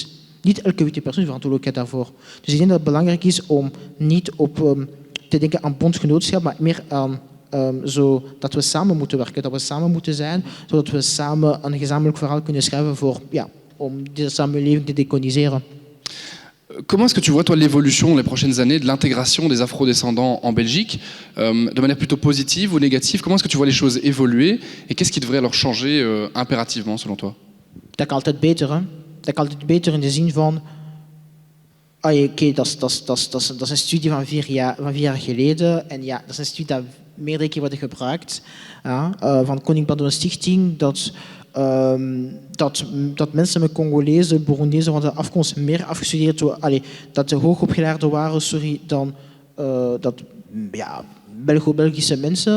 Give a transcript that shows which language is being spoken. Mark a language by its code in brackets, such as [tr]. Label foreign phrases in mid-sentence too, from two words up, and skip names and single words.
[nl] Niet elke witte persoon is verantwoordelijkheid daarvoor. Dus ik denk dat het belangrijk is om niet te denken aan bondgenootschap, maar meer aan dat we samen moeten werken, dat we samen moeten zijn, zodat we samen een gezamenlijk verhaal kunnen schrijven om deze samenleving te decoloniseren. [fr] Comment est-ce que tu vois, toi, l'évolution les prochaines années de l'intégration des afrodescendants en Belgique, de manière plutôt positive ou négative? Comment est-ce que tu vois les choses évoluer et qu'est-ce qui devrait alors changer impérativement, selon toi? [nl] Dat kan altijd beter, hè? Dat kan altijd beter in de zin van... Oké, dat is een studie van 4 jaar geleden. En ja, dat is een studie dat meerdere keer wordt gebruikt. Van Koning Baudouin Stichting, dat mensen met Congolese, Burundese van de afkomst meer afgestudeerd waren, dat de hoogopgeleerden waren, dan Belgische mensen.